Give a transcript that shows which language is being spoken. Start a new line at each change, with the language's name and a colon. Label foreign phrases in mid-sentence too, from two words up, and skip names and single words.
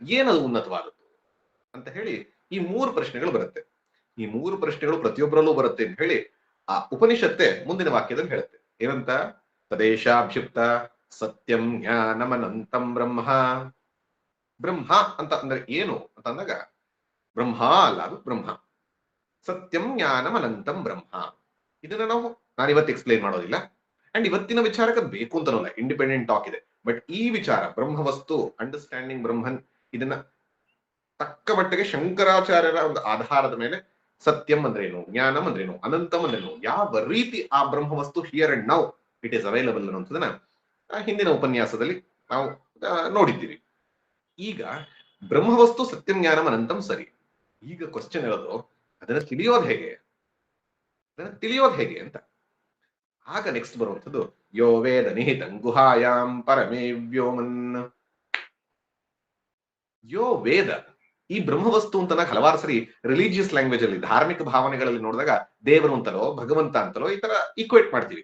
Kannada: ಏನದು ಉನ್ನತವಾದದ್ದು ಅಂತ ಹೇಳಿ ಈ 3 ಪ್ರಶ್ನೆಗಳು ಬರುತ್ತೆ. ಈ 3 ಪ್ರಶ್ನೆಗಳು ಪ್ರತಿಯೊಬ್ಬರಲ್ಲೂ ಬರುತ್ತೆ ಅಂತ ಹೇಳಿ ಆ ಉಪನಿಷತ್ತೆ ಮುಂದಿನ ವಾಕ್ಯದಲ್ಲಿ ಹೇಳುತ್ತೆ. ಏನಂತ?
Sanskrit: ತದೇಶಾಭಿಷಿಪ್ತ ಸತ್ಯಂ ಜ್ಞಾನಮನಂತಂ ಬ್ರಹ್ಮ.
Kannada: ಬ್ರಹ್ಮ ಅಂತ ಅಂದ್ರೆ ಏನು ಅಂತ ಅಂದಾಗ ಬ್ರಹ್ಮ ಅಲ್ಲ, ಅದು ಬ್ರಹ್ಮ.
Sanskrit: ಸತ್ಯಂ ಜ್ಞಾನಂ ಅನಂತಂ ಬ್ರಹ್ಮ.
Kannada: ಇದನ್ನ ನಾನು ಇವತ್ತು ಎಕ್ಸ್ಪ್ಲೇನ್ ಮಾಡೋದಿಲ್ಲ. ಅಂಡ್ ಇವತ್ತಿನ ವಿಚಾರಕ್ಕೆ ಬೇಕು ಅಂತನಲ್ಲ,
English: independent talk
Kannada: ಇದೆ. ಬಟ್ ಈ ವಿಚಾರ ಬ್ರಹ್ಮವಸ್ತು,
English: understanding Brahman,
Kannada: ಇದನ್ನ ತಕ್ಕ ಮಟ್ಟಿಗೆ ಶಂಕರಾಚಾರ್ಯರ ಒಂದು ಆಧಾರದ ಮೇಲೆ
Sanskrit: ಸತ್ಯಂ ಅಂದ್ರೇನು,
Kannada: ಜ್ಞಾನಂ ಅಂದ್ರೇನು, ಅನಂತಂ ಅಂದ್ರೇನು, ಯಾವ ರೀತಿ ಆ ಬ್ರಹ್ಮವಸ್ತು
English: here and now it is available
Kannada: ಅನ್ನೋದನ್ನ ಹಿಂದಿನ ಉಪನ್ಯಾಸದಲ್ಲಿ ನಾವು ನೋಡಿದ್ದೀವಿ. ಈಗ ಬ್ರಹ್ಮವಸ್ತು
Sanskrit: ಸತ್ಯಂ ಜ್ಞಾನಂ ಅನಂತಂ
Kannada: ಸರಿ. ಈಗ ಕ್ವಶನ್ ಇರೋದು ಅದನ್ನ ತಿಳಿಯೋದು ಹೇಗೆ ಅಂತ. ಆಗ ನೆಕ್ಸ್ಟ್ ಬರುವಂಥದ್ದು
Sanskrit: ಯೋ ವೇದ ನಿಹಿತಂ ಗುಹಾಯಾಂ ಪರಮೇ ವ್ಯೋಮನ್. ಯೋ ವೇದ,
Kannada: ಈ ಬ್ರಹ್ಮವಸ್ತು ಅಂತ ಹಲವಾರು ಸರಿ
English: religious language
Kannada: ಅಲ್ಲಿ, ಧಾರ್ಮಿಕ ಭಾವನೆಗಳಲ್ಲಿ ನೋಡಿದಾಗ ದೇವರು ಅಂತಲೋ ಭಗವಂತ ಅಂತಲೋ ಈ ತರ ಈಕ್ವೇಟ್ ಮಾಡ್ತೀವಿ.